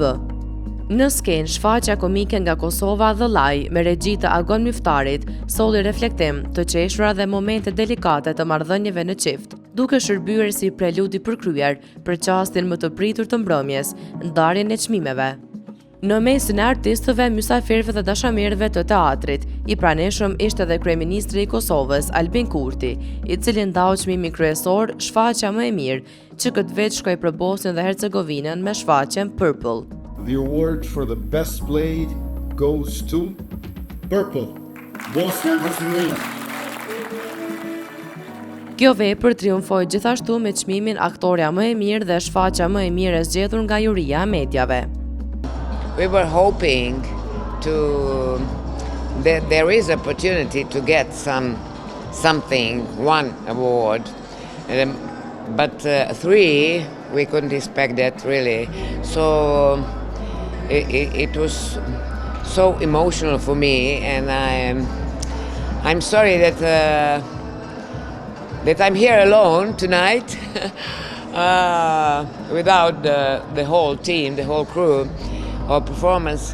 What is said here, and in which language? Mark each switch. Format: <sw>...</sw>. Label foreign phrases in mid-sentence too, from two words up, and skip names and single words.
<sq>Në skenë, shfaqja komike nga Kosova The Lie me regji të Agon Myftarit solli reflektim të qeshura dhe momente delikate të marrëdhënieve në qift, duke shërbyer si preludi përkryer për çastin më të pritur të mbrëmjes, ndarjen e çmimeve. Në mesin e artistëve, mysafirëve dhe dashamirëve të teatrit, i pranishëm ishte edhe kryeministri i Kosovës, Albin Kurti, i cili ndau çmimin kryesor Shfaqja më e mirë, që këtë vit shkoi për Bosnjën dhe Hercegovinën me shfaqjen Purple.</sq> <en>The award for the best play goes to Purple, Bosnia and Herzegovina.</en> <sq>Kjo vepër triumfoi gjithashtu me çmimin Aktoria më e mirë dhe Shfaqja më e mirë e zgjedhur nga juria e mediave.</sq> <en>We were hoping that there is opportunity to get one award, but three we couldn't expect that really. So it was so emotional for me, and I'm sorry that I'm here alone tonight without the whole team, the whole crew of performance.</en>